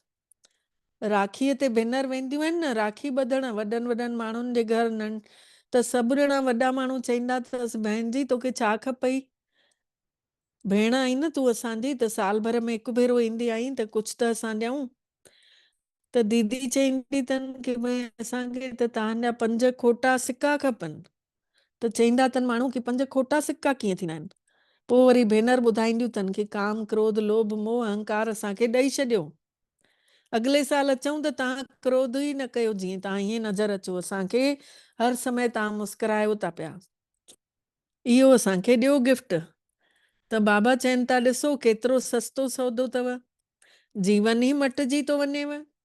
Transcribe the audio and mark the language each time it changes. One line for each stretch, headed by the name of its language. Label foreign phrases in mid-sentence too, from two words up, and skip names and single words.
Sindhi: राखीअ ते भेनर वेंदियूं आहिनि न राखी ॿधण वॾनि वॾनि माण्हुनि जे घर त सभु ॼणा वॾा माण्हू चवंदा अथसि भेण जी तोखे छा खपई, भेण आई न तूं असांजी त साल भर में हिकु भेरो ईंदी आई त कुझु त असां ॾियूं। त दीदी चवंदी अथनि कि भई असांखे त तव्हांजा 5 खोटा सिक्का खपनि। त चवंदा अथनि माण्हू कि 5 खोटा सिक्का कीअं थींदा आहिनि। पोइ वरी भेनर ॿुधाईंदियूं अथनि कि काम क्रोध लोभ मोह अहंकार असांखे ॾेई छॾियो, अॻिले साल अचूं त तव्हां क्रोध ई न कयो, जीअं तव्हां हीअं नज़र अचो असांखे, हर समय तव्हां मुस्कुरायो था पिया, इहो असांखे ॾियो गिफ्ट। त बाबा चवनि था ॾिसो केतिरो सस्तो सौदो अथव, जीवन ई मटिजी थो वञेव।